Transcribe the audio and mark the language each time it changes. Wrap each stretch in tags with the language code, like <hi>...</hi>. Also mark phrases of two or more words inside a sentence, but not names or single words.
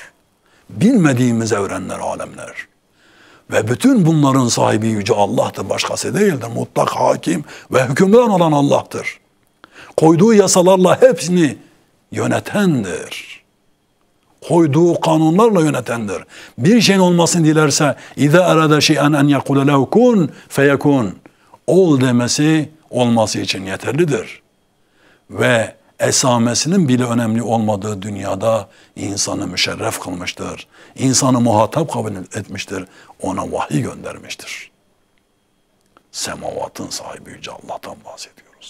<tr>Bilmediğimiz evrenler, alemler. Ve bütün bunların sahibi Yüce Allah'tır. Başkası değildir. Mutlak hakim ve hükümran olan Allah'tır. Koyduğu yasalarla hepsini yönetendir. Koyduğu kanunlarla yönetendir. Bir şeyin olmasını dilerse</tr> <ar>اِذَا اَرَدَ شَيْئًا اَنْ يَقُولَ لَهُ كُنْ فَيَكُونَ.</ar> <tr>Ol demesi olması için yeterlidir. Ve esamesinin bile önemli olmadığı dünyada insanı müşerref kılmıştır. İnsanı muhatap kabul etmiştir. Ona vahiy göndermiştir. Semavatın sahibi Yüce Allah'tan bahsediyoruz.</tr>